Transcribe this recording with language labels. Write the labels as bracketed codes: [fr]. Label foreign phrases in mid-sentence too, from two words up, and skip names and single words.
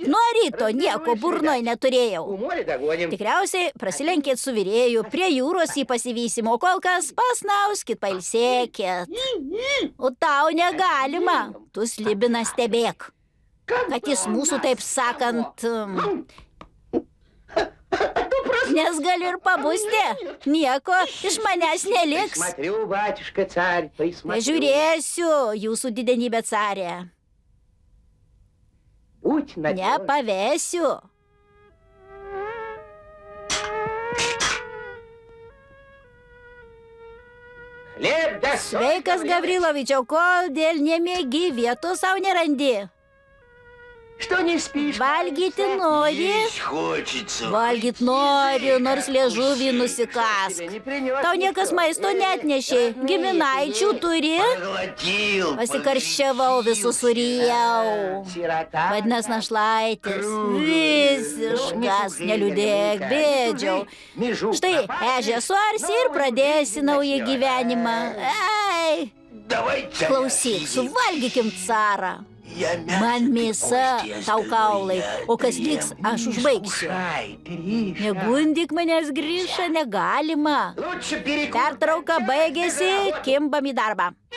[lt] Nuo ryto nieko burnoj neturėjau. Tikriausiai prasilenkėt su virėju, prie jūros jį pasivysim, o kol kas pasnauskit, pailsėkit. O tau negalima. Tu Slibiną stebėk. Kad jis mūsų, taip sakant, nes galiu ir pabusti. Nieko iš manęs neliks. [ru] Смотрю, батюшка царь, присмотрю. [lt] Žiūrėsiu, jūsų didenybė carė. [ru] Будь надежен. [lt] Nepavėsiu. [ru] Хлеб да соль, [lt] Sveikas, Gavrilovičiau, kodėl nemiegi vietos savo nerandi? [ru] Что не спишь? [lt] Valgyti nori? Valgyt noriu, nors liežuvį nusikask. Tau niekas maisto netnešė. Giminaičių turi? Pasikarščiavau, visus surijau. [ru] Сирота. [lt] Vadinasi, našlaitis. Visiškas, neliūdėk, bėdžiau. Štai, ežė suarsi ir pradėsi naują gyvenimą. Ei, klausyk, suvalgykim carą. Man mėsa, tau kaulai, o kas liks, aš užbaigsiu. Negundyk manęs, Gryša, negalima. [ru] Лучше перекусь. [lt] Pertrauka baigėsi, kimbam į darbą.